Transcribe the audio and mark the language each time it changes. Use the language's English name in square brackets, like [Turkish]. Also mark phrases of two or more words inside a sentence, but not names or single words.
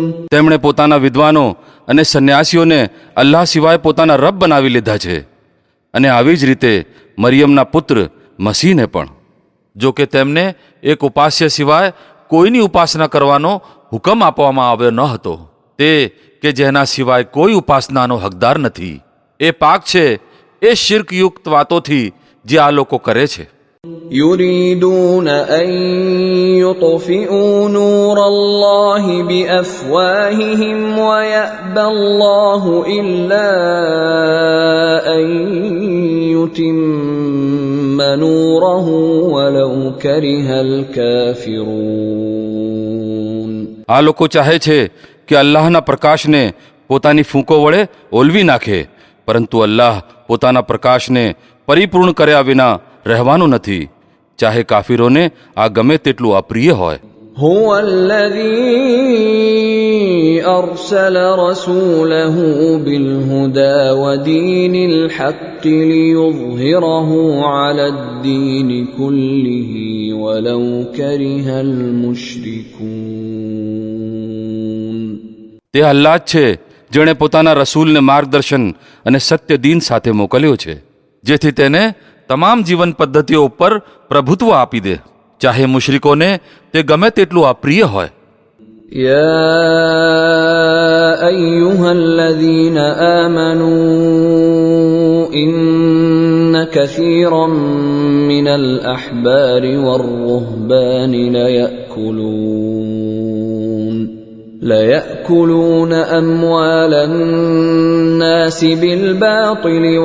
[Gujarati] તેમણે પોતાના વિદ્વાનો અને સંન્યાસીઓને અલ્લાહ સિવાય પોતાના રબ બનાવી લીધા છે અને આવી જ રીતે મરિયમના પુત્ર મસીહને પણ. જો કે તેમને એક ઉપાસ્ય સિવાય કોઈની ઉપાસના કરવાનો હુકમ આપવામાં આવ્યો ન હતો, તે કે જેના સિવાય કોઈ ઉપાસનાનો હકદાર નથી. એ પાક છે એ શિર્કયુક્ત વાતોથી જે આ લોકો કરે છે. [Arabic] يريدون أن يطفئوا نور الله بأفواههم ويأبى الله إلا أن يتم نوره ولو كره الكافرون. [Gujarati] આ લોકો ચાહે છે કે અલ્લાહના પ્રકાશને પોતાની ફૂંકો વડે ઓલવી નાખે, પરંતુ અલ્લાહ પોતાના પ્રકાશને પરિપૂર્ણ કર્યા વિના રહેવાનું નથી, ચાહે કાફિરોને આ ગમે તેટલું અપ્રિય હોય. [Arabic] هو الذي أرسل رسوله بالهدى ودين الحق ليظهره على الدين كله ولو كره المشركون. [Gujarati] તે અલ્લાહ જ છે જેણે પોતાના રસૂલને માર્ગદર્શન અને સત્ય દીન સાથે મોકલ્યો છે, જેથી તેને તમામ જીવન પદ્ધતિઓ ઉપર પ્રભુત્વ આપી દે, ચાહે મુશરિકોને તે ગમે તેટલું અપ્રિય હોય. [Arabic] يا أيها الذين آمنوا إن كثيرا من الأحبار والرهبان ليأكلون أموال الناس بالباطل